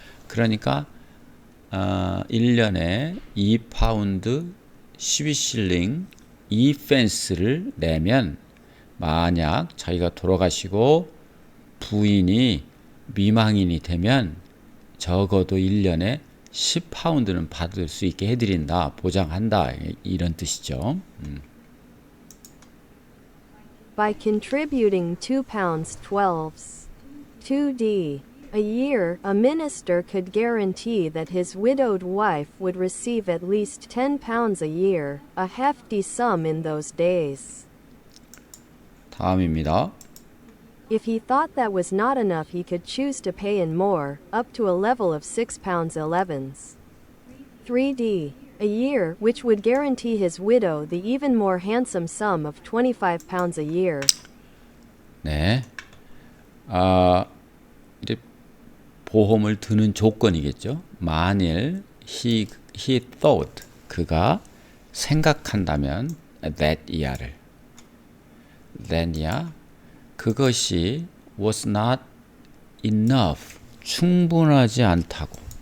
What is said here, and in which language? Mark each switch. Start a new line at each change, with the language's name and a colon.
Korean: 그러니까 1년에 2파운드 12실링 2펜스를 내면 만약 자기가 돌아가시고 부인이 미망인이 되면 적어도 1년에 10파운드는 받을 수 있게 해드린다, 보장한다 이런 뜻이죠.
English: By contributing £2.12 2d a year, a minister could guarantee that his widowed wife would receive at least £10 a year, a hefty sum in those days.
Korean: 다음입니다.
English: If he thought that was not enough, he could choose to pay in more, up to a level of £6.11 3d a year, which would guarantee his widow the even more handsome sum of £25 a year.
Korean: 네. 이제 보험을 드는 조건이겠죠. 만일 he thought 그가 생각한다면 that year 그것이 was not enough 충분하지 않다고